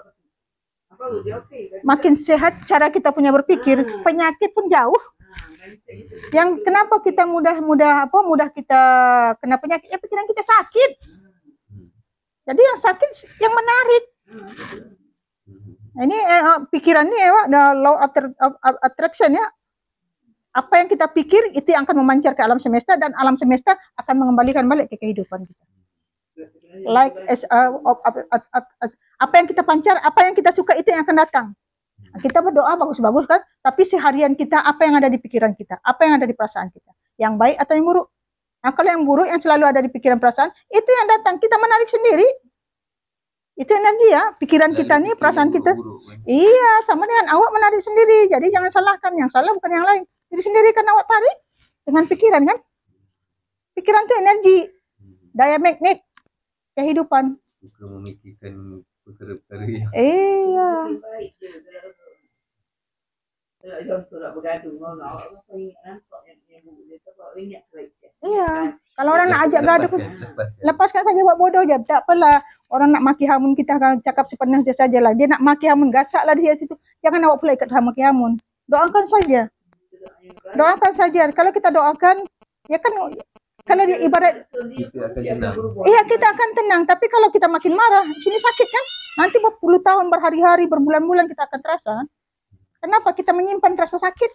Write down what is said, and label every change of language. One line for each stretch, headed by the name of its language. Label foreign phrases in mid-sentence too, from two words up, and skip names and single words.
Indonesian: Makin sehat cara kita punya berpikir, penyakit pun jauh. Yang kenapa kita mudah kita kena penyakit, ya pikiran kita sakit. Jadi yang sakit yang menarik. Ini pikiran ini ya,
English: law of attraction ya.
Indonesian: Apa yang kita pikir itu yang akan memancar ke alam semesta, dan alam semesta akan mengembalikan balik ke kehidupan kita. Apa yang kita pancar, apa yang kita suka itu yang akan datang. Kita berdoa bagus-bagus kan, tapi seharian kita apa yang ada di pikiran kita, apa yang ada di perasaan kita, yang baik atau yang buruk. Nah, kalau yang buruk yang selalu ada di pikiran perasaan, itu yang datang, kita menarik sendiri. Itu energi ya, pikiran kita nih, perasaan kita. Iya, sama dengan awak menarik sendiri. Jadi jangan salahkan, yang salah bukan yang lain. Diri sendiri kan awak tarik dengan pikiran kan. Pikiran itu energi, daya magnet kehidupan. Bukan memikirkan perkara-perkara yang
Malay: Iya, Kalau orang nak ajak gaduh, lepaskan. lepaskan saja, buat bodoh je. Tak apalah. Orang nak maki hamun, kita akan cakap sepenuhnya sajalah. Dia nak maki hamun, gasaklah dia situ. Jangan awak pula ikut maki hamun. Doakan saja. Doakan saja. Kalau kita doakan, ya kan, kalau dia ibarat Kita akan tenang. iya, kita akan tenang. Tapi kalau kita makin marah, sini sakit kan? Nanti berpuluh tahun, berhari-hari, berbulan-bulan kita akan terasa. Kenapa? Kita menyimpan rasa sakit.